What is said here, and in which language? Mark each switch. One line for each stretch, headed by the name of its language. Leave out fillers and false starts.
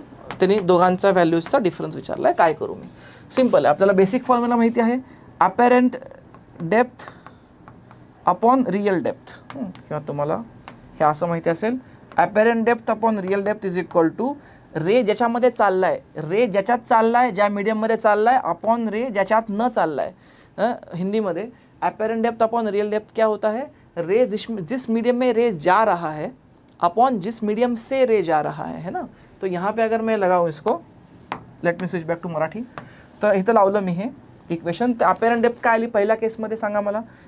Marathi: त्यांनी दोघांचा व्हॅल्यूजचा डिफरन्स विचारला आहे. काय करू मी? सिम्पल आहे, आपल्याला बेसिक फॉर्म्युला माहिती आहे, ॲपेरंट डेप्थ अपॉन रिअल डेप्थ, किंवा तुम्हाला हे असं माहिती असेल, ॲपेरंट depth upon real depth is equal to रे ज्याच्यामध्ये चालला आहे, रे ज्याच्यात चालला आहे, ज्या मीडियममध्ये चालला आहे, अपॉन रे ज्याच्यात न चालला आहे.
Hindi: हिंदी में apparent depth upon real depth क्या होता है? रे जिस मीडियम में रे जा रहा है अपॉन जिस मीडियम से रे जा रहा है ना. तो यहाँ पे अगर मैं लगाऊँ इसको,
English: let me switch back to Marathi,
Marathi: तर इथं लावलं मी हे इक्वेशन. तर अपेरंट डेप्थ काय आली पहिल्या केसमध्ये सांगा मला?